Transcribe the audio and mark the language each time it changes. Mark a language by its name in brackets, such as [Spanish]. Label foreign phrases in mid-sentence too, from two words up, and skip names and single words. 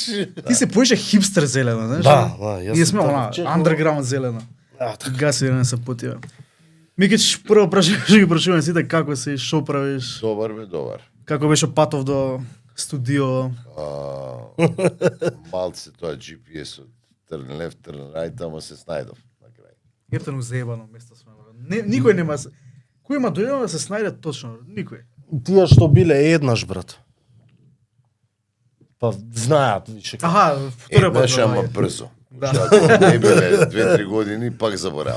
[Macedonian] ти се поише хипстер зелено, знаеш? Да, јас Ние сме сум она така underground зелено. така. Гаси да не се потива. Микич, прво прашуваш ги прашуваме сите како си, шо правиш, Добар бе, добар. како беше патов до студио. Малце тоа GPS-от [English] turn left, turn right, [Macedonian] ама се снајдов на крај. Ертено заебано место сме. Никој нема се. Кој има дојдено да се снајде точно? Никој. Тие што биле еднаш, брат. Па знаат више. Аха, втора пат. Еднаш, ама брзо. Да. Што не биле 2-3 години, пак заборава.